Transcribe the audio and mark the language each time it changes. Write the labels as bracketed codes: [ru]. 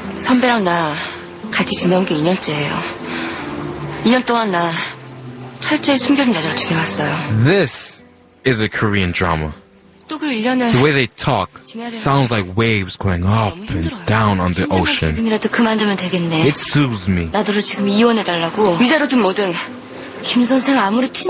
[ko] 선배랑 나 같이 지내온 게 2년째예요. 2년 동안 나 철저히 숨겨진 여자로 지내왔어요. [en] This is a Korean drama. [ko] 또 그 1년을 [en] The way they talk sounds like waves going up and down on the ocean. [ko] 지금이라도 그만두면 되겠네. [en] It soothes me. [ko] 나도 지금 이혼해달라고. 위자료든 뭐든 김 선생 아무리 튄수